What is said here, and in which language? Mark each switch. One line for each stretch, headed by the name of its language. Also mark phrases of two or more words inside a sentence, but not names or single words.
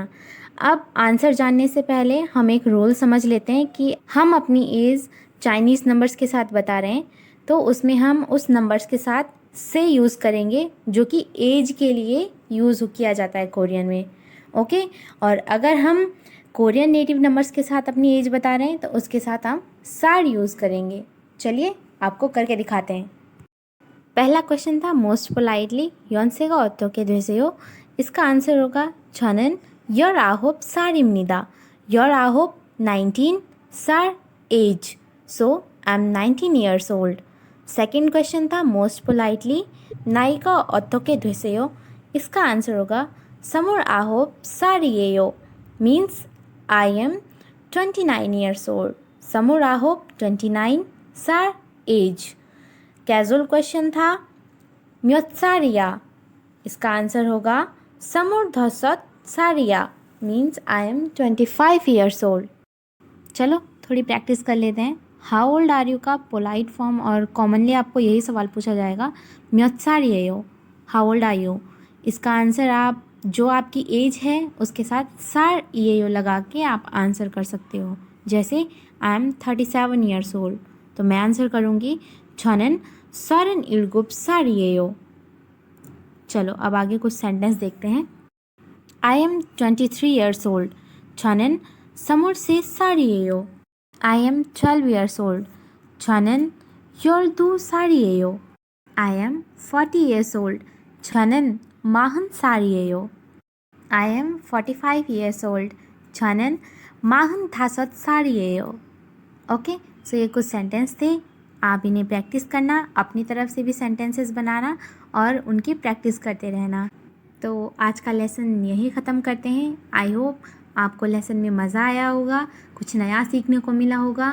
Hindi: अब आंसर जानने से पहले हम एक रूल समझ लेते हैं कि हम अपनी एज
English: Chinese numbers
Hindi: के साथ बता रहे हैं, तो उसमें हम उस नंबर्स के साथ से यूज़ करेंगे जो कि एज के लिए यूज़ किया जाता है कोरियन में। ओके। और अगर हम
English: Korean native numbers
Hindi: के साथ अपनी एज बता रहे हैं तो उसके साथ हम सार यूज़ करेंगे। चलिए आपको करके दिखाते हैं। पहला क्वेश्चन था
English: most politely
Korean: 연세가 어떻게 되세요?
Hindi: इसका आंसर होगा
Korean: 저는 19 살입니다. 19, 19, 살 age.
English: So I'm 19 years old. second question
Hindi: था
English: most politely
Korean: 나이가 어떻게 되세요?
Hindi: इसका आंसर होगा
Korean: 29 살이에요.
English: Means I am 29 years old.
Korean: 29, 29, 살 age.
English: casual question
Hindi: था
Korean: 몇 살이야?
Hindi: इसका आंसर होगा 25살이야.
English: Means I am 25 years old.
Hindi: चलो थोड़ी प्रैक्टिस कर लेते हैं।
English: How old are you
Hindi: का
English: polite form
Hindi: और कॉमनली आपको यही सवाल पूछा जाएगा
Korean: 몇 살이에요?
English: How old are you?
Hindi: इसका आंसर आप जो आपकी एज है उसके साथ
Korean: 살이에요
Hindi: लगा के आप आंसर कर सकते हो।
English: जैसे I am 37 years old,
Hindi: तो मैं आंसर करूँगी
Korean: 저는 37살이에요.
Hindi: चलो अब आगे कुछ सेंटेंस देखते हैं।
English: I am 23 years old.
Korean: 저는 23살이에요.
English: I am 12 years old.
Korean: 저는 12살이에요.
English: I am 40 years old.
Korean: 저는 40살이에요.
English: I am 45 years old.
Korean: 저는 45살이에요.
English: okay, so
Hindi: ये कुछ सेंटेंस थे। आप इन्हें प्रैक्टिस करना, अपनी तरफ से भी सेंटेंसेस बनाना और उनकी प्रैक्टिस करते रहना। तो आज का लेसन यही ख़त्म करते हैं।
English: I hope
Hindi: आपको लेसन में मज़ा आया होगा, कुछ नया सीखने को मिला होगा।